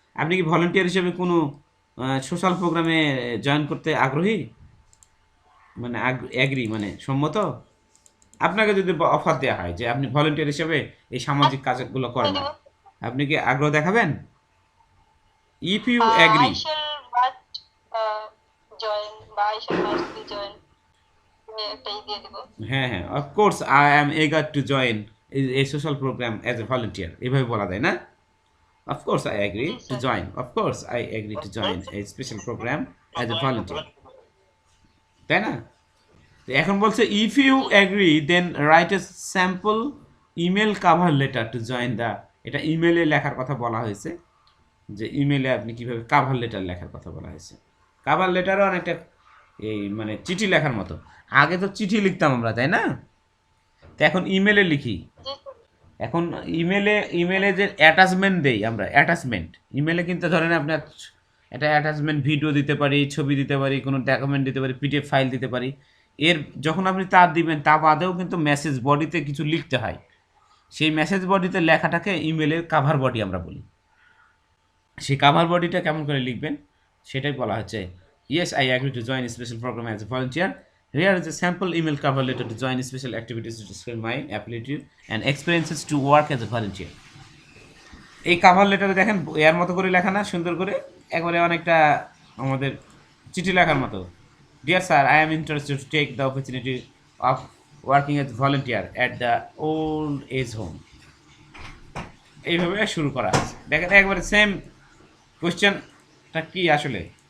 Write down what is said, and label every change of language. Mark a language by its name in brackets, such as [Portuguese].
[Bangla] আপনি কি ভলেন্টিয়ার হিসেবে কোনো সোশ্যাল প্রোগ্রামে জয়েন করতে আগ্রহী? মানে অ্যাগ্রি মানে সম্মত? আপনাকে যদি অফার দেওয়া হয় যে আপনি ভলেন্টিয়ার হিসেবে এই সামাজিক কাজগুলো করেন, আপনি কি আগ্রহ দেখাবেন? [English] if you agree, I shall must join বা I shall must be join [Bangla] একটাই দিয়ে দিব। হ্যাঁ হ্যাঁ, [English] of course I am agree to join a social programme as a volunteer, [Bangla] এভাবে বলা যায় না? [English] of course I agree to join, of course I agree to join a special programme as a volunteer, [Bangla] তাই না? তো এখন বলছে [English] If you agree then write a sample email cover letter to join the. [Bangla] এটা ইমেলে লেখার কথা বলা হয়েছে, যে ইমেলে আপনি কীভাবে কাভার লেটার লেখার কথা বলা হয়েছে। কাভার লেটারও অনেকটা এই মানে চিঠি লেখার মতো। আগে তো চিঠি লিখতাম আমরা, তাই না? তো এখন ইমেলে লিখি। এখন ইমেলে যে অ্যাটাচমেন্ট দেই আমরা, অ্যাটাচমেন্ট ইমেলে কিন্তু ধরেন আপনার একটা অ্যাটাচমেন্ট ভিডিও দিতে পারি, ছবি দিতে পারি, কোনো ডকুমেন্ট দিতে পারি, পিডিএফ ফাইল দিতে পারি। এর যখন আপনি তা দিবেন, তা বাদেও কিন্তু মেসেজ বডিতে কিছু লিখতে হয়। সেই মেসেজ বডিতে লেখাটাকে ইমেলের কাভার বডি আমরা বলি। সেই কাভার বডিটা কেমন করে লিখবেন সেটাই বলা হচ্ছে। [English] Yes, I agree to join special programme as a volunteer. Here is a sample email cover letter to join special activities to describe my ability and experiences to work as a volunteer. [Bangla] এই cover লেটারে দেখেন এর মতো করে লেখা না, সুন্দর করে একবারে অনেকটা আমাদের চিঠি লেখার মতো। [English] Dear sir, I am interested to take the opportunity of working as volunteer at the old age home. [Bangla] এইভাবে শুরু করা আছে। দেখেন একবারে সেম কোয়েশ্চেনটা কি আসলে